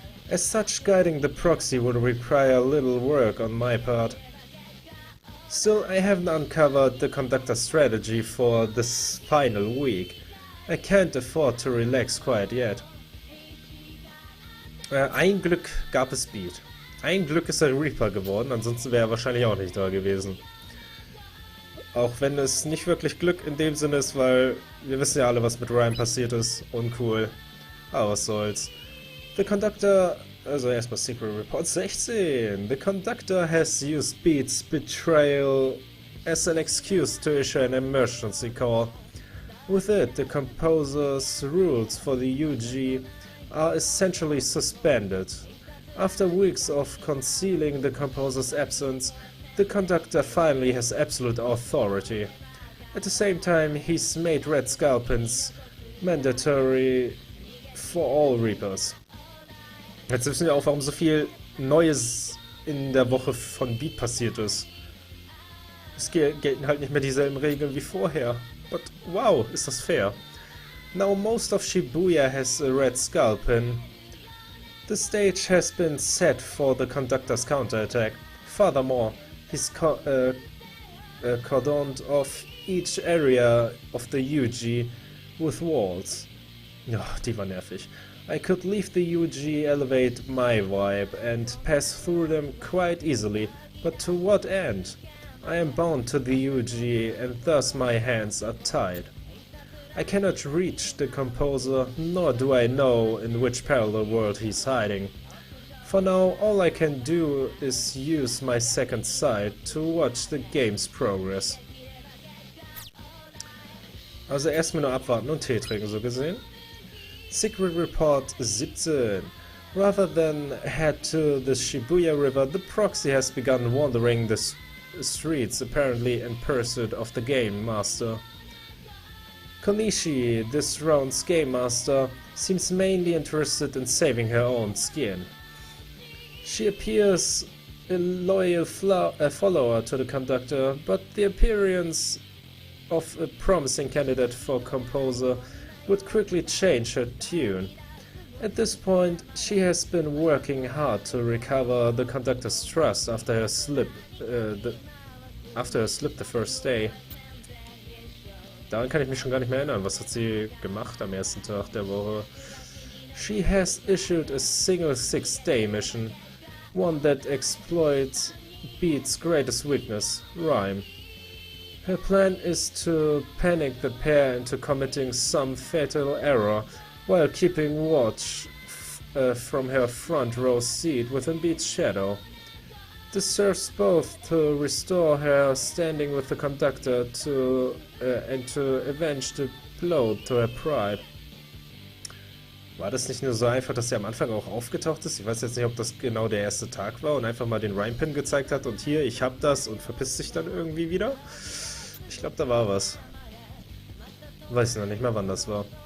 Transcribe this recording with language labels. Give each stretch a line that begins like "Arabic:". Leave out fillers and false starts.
English: As such, guiding the proxy would require little work on my part. Still, I haven't uncovered the conductor's strategy for this final week. I can't afford to relax quite yet.
German: Ein Glück gab es Beat. Ein Glück ist er Reaper geworden, ansonsten wäre er wahrscheinlich auch nicht da gewesen. Auch wenn es nicht wirklich Glück in dem Sinne ist, weil wir wissen ja alle, was mit Ryan passiert ist. Uncool. Aber was soll's.
English: The conductor,
German: also erstmal Secret Report 16.
English: The conductor has used Beat's betrayal as an excuse to issue an emergency call. With it, the composer's rules for the UG are essentially suspended. After weeks of concealing the composer's absence, the conductor finally has absolute authority. At the same time, he's made red skull pins mandatory for all Reapers.
German: Jetzt wissen wir auch, warum so viel Neues in der Woche von Beat passiert ist. Es gelten halt nicht mehr dieselben Regeln wie vorher.
English: But wow,
German: ist das fair.
English: Now most of Shibuya has a red skull pin. The stage has been set for the conductor's counterattack. Furthermore, he's cordoned off each area of the UG with walls.
German: Oh, die war nervig.
English: I could leave the UG elevate my vibe and pass through them quite easily, but to what end? I am bound to the UG and thus my hands are tied. I cannot reach the composer, nor do I know in which parallel world he's hiding. For now, all I can do is use my second sight to watch the game's progress.
German: Also erstmal nur abwarten und Tee trinken, so gesehen. Secret Report 17.
English: Rather than head to the Shibuya River, the proxy has begun wandering the streets, apparently in pursuit of the Game Master. Konishi, this round's Game Master, seems mainly interested in saving her own skin. She appears a loyal follower to the conductor, but the appearance of a promising candidate for composer would quickly change her tune. At this point, she has been working hard to recover the conductor's trust after her slip the first day.
German: Daran kann ich mich schon gar nicht mehr erinnern. Was hat sie gemacht am ersten Tag der Woche?
English: She has issued a single 6-day mission, one that exploits Beat's greatest weakness, rhyme. Her plan is to panic the pair into committing some fatal error while keeping watch from her front row seat within Beat's shadow. This serves both to restore her standing with the conductor and to avenge the blow to her pride.
German: War das nicht nur so einfach, dass sie am Anfang auch aufgetaucht ist? Ich weiß jetzt nicht, ob das genau der erste Tag war und einfach mal den Rhyme-Pin gezeigt hat und hier, ich hab das und verpisst sich dann irgendwie wieder? Ich glaube, da war was. Weiß noch nicht mal, wann das war.